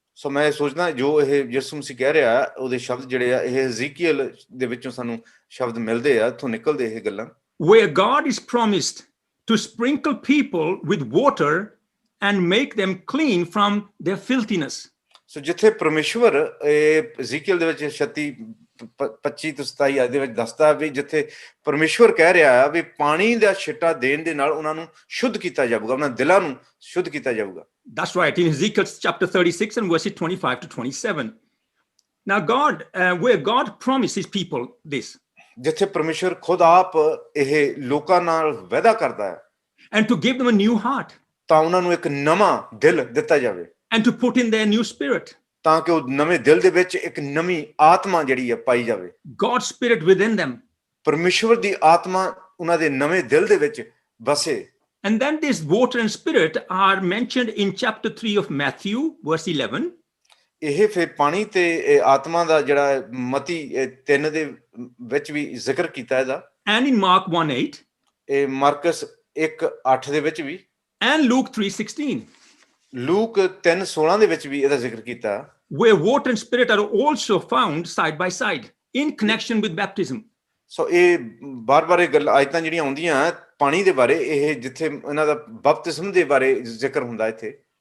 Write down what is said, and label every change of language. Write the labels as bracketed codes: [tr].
[pa] ਸੋ ਮੈਂ ਸੋਚਦਾ ਜੋ ਇਹ ਯਿਸੂ ਮਸੀਹ ਕਹਿ ਰਿਹਾ ਉਹਦੇ ਸ਼ਬਦ ਜਿਹੜੇ ਆ ਇਹ ਇਜ਼ੀਕੀਅਲ ਦੇ ਵਿੱਚੋਂ ਸਾਨੂੰ ਸ਼ਬਦ ਮਿਲਦੇ ਆ, ਇੱਥੋਂ ਨਿਕਲਦੇ ਇਹ ਗੱਲਾਂ। [en] Where God is promised to sprinkle people with water and make them clean from their filthiness. [pa] ਸੋ ਜਿੱਥੇ ਪਰਮੇਸ਼ਵਰ ਇਜ਼ੀਕੀਅਲ ਦੇ ਵਿੱਚ 25 ਤੋਂ 27 ਆਇਤ ਦੇ ਵਿੱਚ ਦੱਸਦਾ ਵੀ ਜਿੱਥੇ ਪਰਮੇਸ਼ਵਰ ਕਹਿ ਰਿਹਾ ਆ ਵੀ ਪਾਣੀ ਦਾ ਛਿੱਟਾ ਦੇਣ ਦੇ ਨਾਲ ਉਹਨਾਂ ਨੂੰ ਸ਼ੁੱਧ ਕੀਤਾ ਜਾਊਗਾ, ਉਹਨਾਂ ਦਿਲਾਂ ਨੂੰ ਸ਼ੁੱਧ ਕੀਤਾ ਜਾਊਗਾ। [en] That's right, in Ezekiel chapter 36 and verses 25 to 27. Now where God promises people this. [pa] ਜਿੱਥੇ ਪਰਮੇਸ਼ਵਰ ਖੁਦ ਆਪ ਇਹ ਲੋਕਾਂ ਨਾਲ ਵਾਅਦਾ ਕਰਦਾ ਹੈ [en] and to give them a new heart, [pa] ਤਾਂ ਉਹਨਾਂ ਨੂੰ ਇੱਕ ਨਵਾਂ ਦਿਲ ਦਿੱਤਾ ਜਾਵੇ, [en] and to put in their new spirit, [pa] ਤਾਂ ਕਿ ਉਹ ਨਵੇਂ ਦਿਲ ਦੇ ਵਿੱਚ ਇੱਕ ਨਵੀਂ ਆਤਮਾ ਜਿਹੜੀ ਹੈ ਪਾਈ ਜਾਵੇ, [en] God's spirit within them. [pa] ਪਰਮੇਸ਼ਵਰ ਦੀ ਆਤਮਾ ਉਹਨਾਂ ਦੇ ਨਵੇਂ ਦਿਲ ਦੇ ਵਿੱਚ ਵਸੇ। [en] And then this water and spirit are mentioned in chapter 3 of Matthew verse 11. [pa] ਇਹ ਫਿਰ ਪਾਣੀ ਤੇ ਆਤਮਾ ਦਾ ਜਿਹੜਾ ਮਤੀ 3 ਦੇ ਵਿੱਚ ਵੀ ਜ਼ਿਕਰ ਕੀਤਾ ਇਹਦਾ, [en] and in Mark 1:8, [pa] ਇਹ ਮਾਰਕਸ 1:8 ਦੇ ਵਿੱਚ ਵੀ, [en] and Luke 3:16. [pa] ਲੂਕ 3:16 ਦੇ ਵਿੱਚ ਵੀ ਇਹਦਾ ਜ਼ਿਕਰ ਕੀਤਾ, [en] where water and spirit are also found side by side in connection with baptism. [pa] ਸੋ ਇਹ ਬਾਰ-ਬਾਰ ਇਹ ਗੱਲ ਆਇਤਾਂ ਜਿਹੜੀਆਂ ਆਉਂਦੀਆਂ ਪਾਣੀ ਦੇ ਬਾਰੇ, ਇਹ ਜਿੱਥੇ ਇਹਨਾਂ ਦਾ ਬਪਤਿਸਮ ਦੇ ਬਾਰੇ ਜ਼ਿਕਰ ਹੁੰਦਾ ਇੱਥੇ।